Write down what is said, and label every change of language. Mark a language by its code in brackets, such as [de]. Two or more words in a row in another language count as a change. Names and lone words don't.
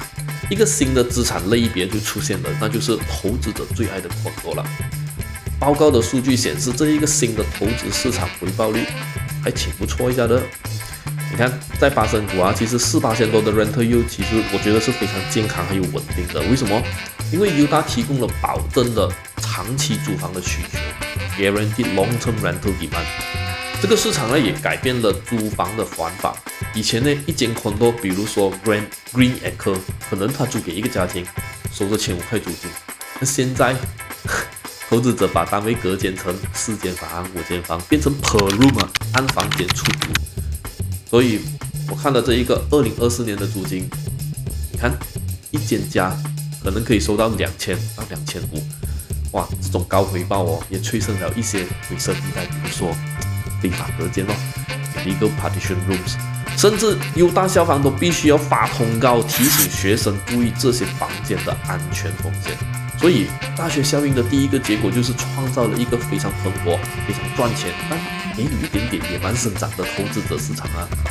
[zh] 一個新的資產類別就出現了，那就是投資者最愛的condo了。報告的數據顯示，這一個新的投資市場回報率還挺不錯一下的。你看，在巴生谷啊，其實4%多的 [en] rental yield， [zh] 其實我覺得是非常健康還有穩定的。為什麼？因為 Utah 提供了保證的長期租房的需求 ， [en] guaranteed long-term rental demand。 [zh] 這個市場呢也改變了租房的玩法。以前呢，一間 condo， 比如說 Green Acre， 可能他租給一個家庭，收着1500塊租金。那現在，投資者把單位隔間成4間房、5間房，變成 [en] per room [zh] 啊，按房間出租。所以我看了這一個2024年的租金，你看一間家可能可以收到2000到2500，哇，這種高回報哦，也催生了一些灰色地帶，比如說非法隔間 [en] illegal partition rooms， [zh] 甚至Utah消防都必須要發通告提醒學生注意這些房間的安全風險。所以大學效應的第一個結果就是創造了一個非常蓬勃、非常賺錢，但給你一點點野蠻生長的投資者市場啊。